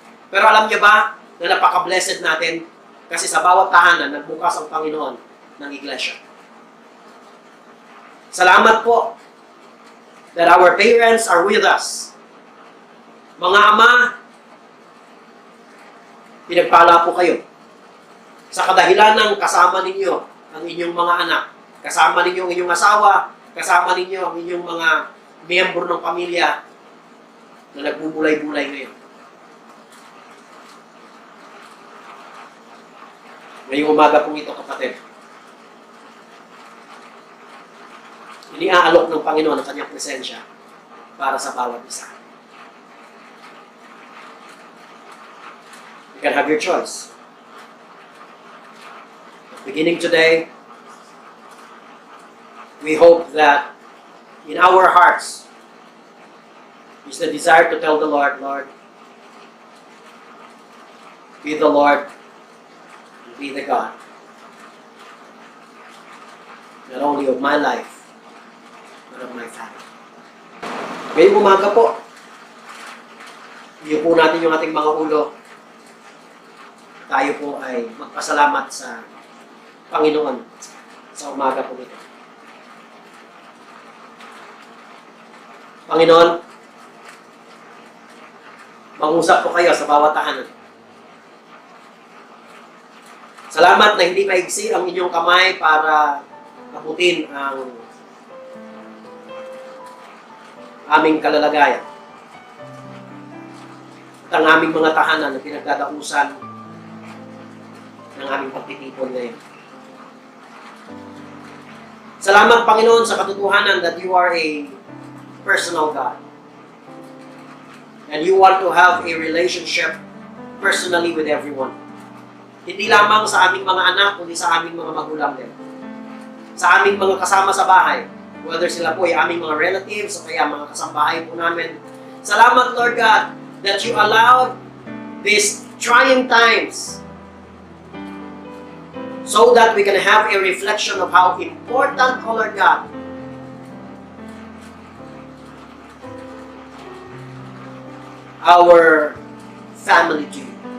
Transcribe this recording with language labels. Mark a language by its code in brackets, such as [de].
[tl] Pero alam niyo ba na napaka-blessed natin kasi sa bawat tahanan nagbukas ang Panginoon ng iglesia. Salamat po [en] that our parents are with us. [tl] Mga ama, pinagpala po kayo. Sa kadahilan ng kasama ninyo ang inyong mga anak, kasama ninyo ang inyong asawa, kasama ninyo ang inyong mga miyembro ng pamilya na nagbubulay-bulay ngayon. Ngayong umaga pong ito, kapatid, iniaalok ng Panginoon ang kanyang presensya para sa bawat isa. [en] You can have your choice. Beginning today, we hope that in our hearts is the desire to tell the Lord, Lord, be the Lord, be the God, not only of my life, but of my family. [tl] Ngayong umaga po, iyo po natin yung ating mga ulo. Tayo po ay magpasalamat sa Panginoon sa umaga po ito. Panginoon, mag-usap po kayo sa bawat tahanan. Salamat na hindi maigsi ang inyong kamay para taputin ang aming kalalagayan. At ang aming mga tahanan na pinagdadausan ng aming pagtitipon ngayon. Salamat, Panginoon, sa katotohanan [en] that you are a personal God. And you want to have a relationship personally with everyone. [tl] Hindi lamang sa aming mga anak, kundi sa aming mga magulang din. Sa aming mga kasama sa bahay, whether sila po ay aming mga relatives o kaya mga kasambahay po namin. [en] Salamat, Lord God, that you allowed these trying times so that we can have a reflection of how important, oh Lord God, our family to you.